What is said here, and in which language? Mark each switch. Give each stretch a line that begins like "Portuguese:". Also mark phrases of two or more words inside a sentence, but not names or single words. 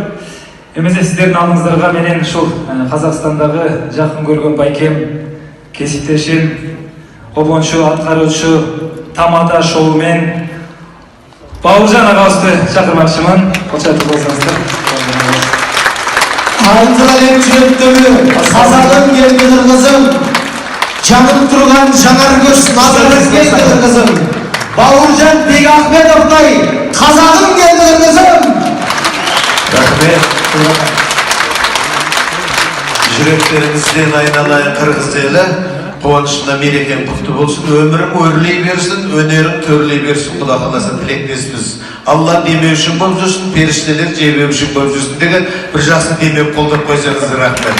Kyrgyz: Эмесе сиздердин алдыңыздарга менен ушул Казакстандагы жакын көргөн байкем, кесиптешим, обончу, аткаруучу, тамада шоу мен Бауыржан агабызды чакырмакчымын. Кочотуп болсоңуздар. Алтын әлем жүректөгү Казагым келди кыргызым, жанып турган жаңар көз назарың келди кыргызым. Бауыржан Бекахметовдай Казагым келди кыргызым.
Kazakh: Рахмет. Жүректеріңізден айналайын қырғыз елі. Қуанышына мерекең құтты болсын, өмірің өрлей берсін, өнерің төрлей берсін, Құда қаласа тілектеспіз. Алла демеу үшін болып жүрсін, періштелер жебеу үшін болып жүрсін деген бір жақсы демеп қолдап қойсаңыз рахмет.